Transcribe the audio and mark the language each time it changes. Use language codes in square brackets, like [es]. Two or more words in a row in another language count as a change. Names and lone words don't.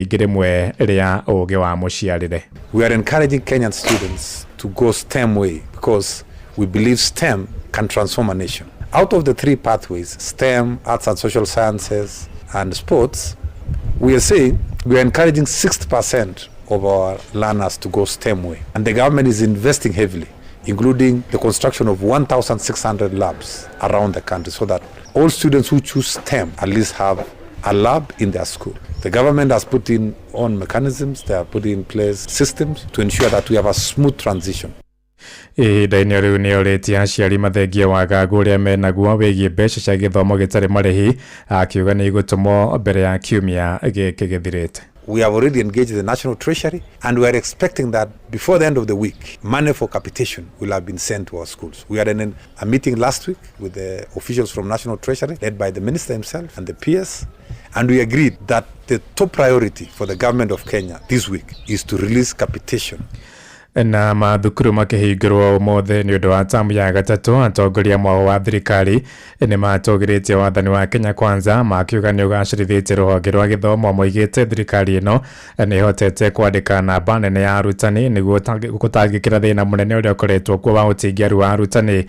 [ki] ingire mwe ria oge wa muciarire. [en] We are encouraging Kenyan students to go STEM way because we believe STEM can transform a nation. Out of the 3 pathways, STEM, arts and social sciences, and sports, we are saying we are encouraging 60% of our learners to go STEM way. And the government is investing heavily, including the construction of 1,600 labs around the country so that all students who choose STEM at least have a lab in their school. The government has put in on mechanisms, they have put in place systems to ensure that we have a smooth transition. [ki] Ihinda-inĩ rĩu nĩ orĩtie aciari mathengia wagagu ũrĩa menaguo wĩgiĩ mbeca cia gĩthomo gĩtarĩ marĩhi, akiuga nĩ igũtũmwo mbere ya kiumia gĩkĩ gĩthirĩte. [en] We have already engaged the National Treasury and we are expecting that before the end of the week, money for capitation will have been sent to our schools. We had a meeting last week with the officials from National Treasury led by the Minister himself and the PS, and we agreed that the top priority for the government of Kenya this week is to release capitation. [ki] Na mathukuru makĩhingĩrwo ũmũthĩ nĩ ũndũ wa tamu ya gatatũ, atongoria amwe wa thirikari nĩ matũgĩrĩtie wathani wa Kenya Kwanza makiuga nĩ ũgacĩrithĩtie rũhonge rwa gĩthomo, moigĩte thirikari ĩno nĩ ĩhotete kwandĩka namba nene ya arutani nĩguo gũtangĩkĩra thĩna mũnene ũrĩa ũkoretwo kuo wa ũtingiaru wa arutani.